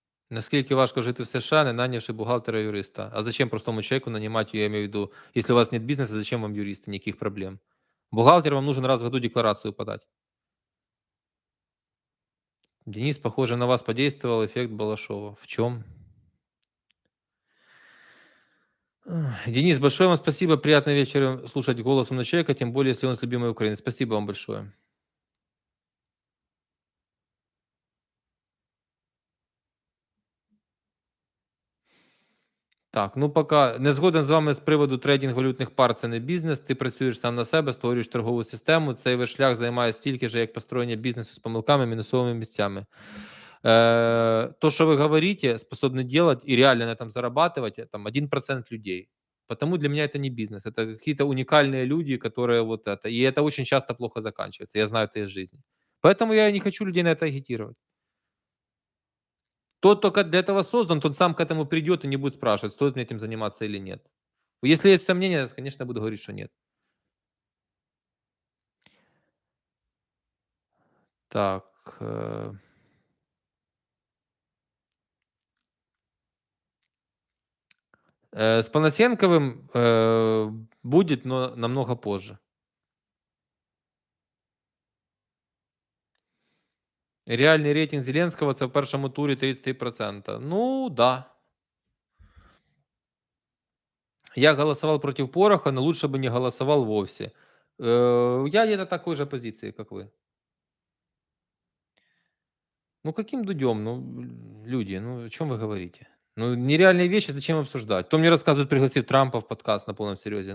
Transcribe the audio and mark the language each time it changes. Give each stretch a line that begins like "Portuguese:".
Ukrainian: Наскільки важко жити в США, не нанявши бухгалтера-юриста?
Russian: А зачем простому человеку нанимать, я имею в виду, если у вас нет бизнеса, зачем вам юристы? Никаких проблем. Бухгалтер вам нужен раз в году декларацию подать. Денис, похоже, на вас подействовал эффект Балашова. В чем? Денис, большое вам спасибо. Приятно вечером слушать голос умного человека, тем более, если он с любимой Украины. Спасибо вам большое.
Ukrainian: Так, ну поки не згоден з вами з приводу трейдинг валютних пар, це не бізнес. Ти працюєш сам на себе, створюєш торгову систему. Цей весь шлях займає стільки ж, як построєння бізнесу з помилками, мінусовими місцями.
Russian: То, что вы говорите, способны делать и реально на этом зарабатывать, там 1% людей. Потому для меня это не бизнес, это какие-то уникальные люди, которые вот это. И это очень часто плохо заканчивается. Я знаю это из жизни. Поэтому я не хочу людей на это агитировать. Тот, кто для этого создан, тот сам к этому придет и не будет спрашивать, стоит мне этим заниматься или нет. Если есть сомнения, конечно, я буду говорить, что нет. Так. С Панасенковым будет, но намного позже.
Ukrainian: Реальний рейтинг Зеленського це в першому турі 33%.
Russian: Ну, да. Я голосовал против Пороха, но лучше бы не голосовал вовсе. Я где-то такой же позиции, как вы. Ну, каким Дудем? Ну, люди, ну, о чем вы говорите? Ну, нереальные вещи зачем обсуждать? Кто мне рассказывает, пригласив Трампа в подкаст на полном серьезе?